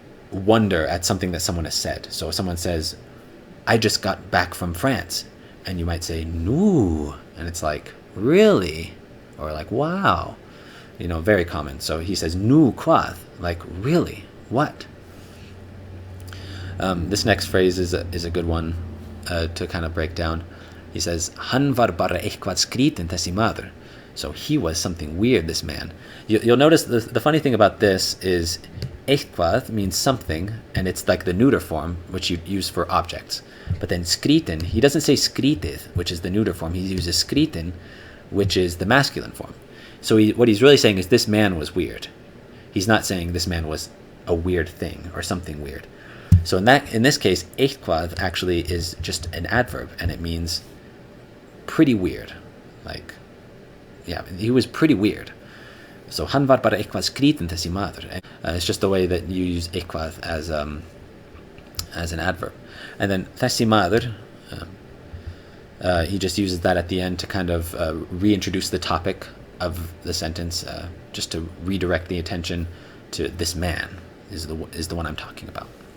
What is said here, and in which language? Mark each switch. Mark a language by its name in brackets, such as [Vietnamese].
[English] wonder at something that someone has said. So if someone says, I just got back from France, and you might say, no, and it's like, really? Or like, wow, very common. So he says, nu quath, like, really, what? This next phrase is a good one to kind of break down. [Icelandic] He says, hann var bara eitthvað skrítinn þessi maður. [English] So he was something weird, this man. You'll notice the funny thing about this is eitthvað means something, and it's like the neuter form, which you use for objects. But then skrítinn, he doesn't say skrítið, which is the neuter form. He uses skrítinn, which is the masculine form. So what he's really saying is this man was weird. He's not saying this man was a weird thing or something weird. So in this case, eitthvað actually is just an adverb, and it means pretty weird. Like, yeah, he was pretty weird. [Icelandic] So hann var bara eitthvað skrítinn þessi maður. [English] It's just the way that you use eitthvað as an adverb. And then þessi maður, he just uses that at the end to kind of reintroduce the topic of the sentence, just to redirect the attention to this man is the one I'm talking about.